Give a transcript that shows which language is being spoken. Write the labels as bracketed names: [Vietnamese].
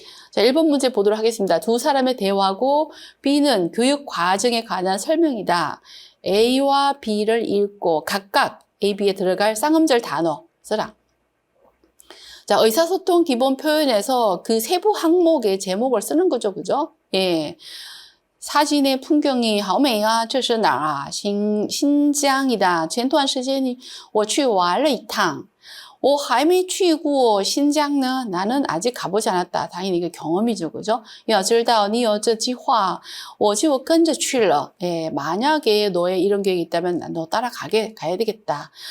[Korean] 자, 1번 문제 보도록 하겠습니다. 두 사람의 대화고 B는 교육 과정에 관한 설명이다. A와 B를 읽고 각각 A, B에 들어갈 쌍음절 단어 써라. 자, 의사소통 기본 표현에서 그 세부 항목의 제목을 쓰는 거죠. 그죠? 사진의 풍경이 [Chinese] 好美啊这是哪儿啊新疆이다前段时间我去玩了一趟我还没去过新疆呢 [Korean] 나는 아직 가보지 않았다. 당연히 이게 경험이죠. 그죠? [Chinese] 要知道你有这计划我就跟着去了 [Korean] 만약에 너의 이런 계획이 있다면 너 가야 되겠다.